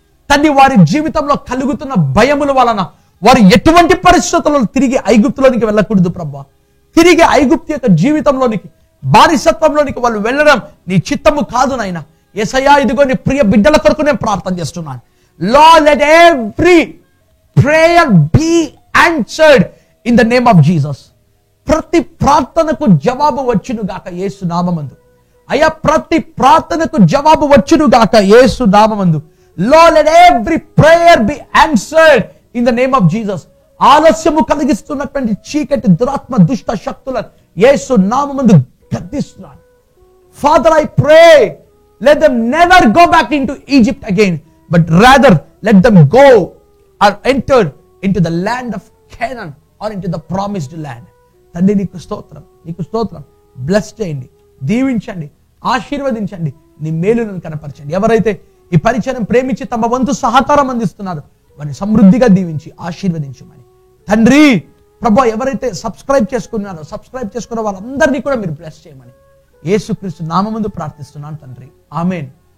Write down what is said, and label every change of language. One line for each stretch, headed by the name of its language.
Telugu: తండ్రి వారి జీవితంలో కలుగుతున్న భయముల వలన వారు ఎటువంటి పరిస్థితుల్లో తిరిగి ఐగుప్తులోనికి వెళ్ళకూడదు ప్రభువా. తిరిగి ఐగుప్తు యొక్క జీవితంలోనికి, బానిసత్వంలోనికి వాళ్ళు వెళ్ళడం నీ చిత్తము కాదు నాయన. యేసయ్యా, ఇదిగో నీ ప్రియ బిడ్డల కొరకు నేను ప్రార్థన చేస్తున్నాను.
English: Lord, let every prayer be answered in the name of Jesus.
Telugu: ప్రతి ప్రార్థనకు జవాబు వచ్చును గాక యేసు నామమందు. అయ్యా, ప్రతి ప్రార్థనకు జవాబు వచ్చును గాక యేసు నామమందు.
English: Lord, let every prayer be answered in the name of Jesus.
Telugu: ఆలస్యము కలిగిస్తున్నటువంటి చీకటి దురాత్మ దుష్ట శక్తులను యేసు నామమందు గద్దిస్తున్నాను.
English: Father, I pray, let them never go back into Egypt again, but rather let them go or enter into the land of Canaan or into the promised land.
Telugu: తండ్రి నీకు స్తోత్రం, నీకు స్తోత్రం. బ్లెస్ చేయండి, దీవించండి, ఆశీర్వదించండి, నీ మేలులను కనపరచండి. ఎవరైతే ఈ పరిచయం ప్రేమించి తమ వంతు సహకారం అందిస్తున్నారు వారిని సమృద్ధిగా దీవించి ఆశీర్వదించమని తండ్రి. ప్రభువా, ఎవరైతే సబ్స్క్రైబ్ చేసుకున్నారో సబ్స్క్రైబ్ చేసుకున్న వాళ్ళందరినీ కూడా మీరు బ్లెస్ చేయమని యేసుక్రీస్తు నామముందు ప్రార్థిస్తున్నాను తండ్రి, ఆమేన్.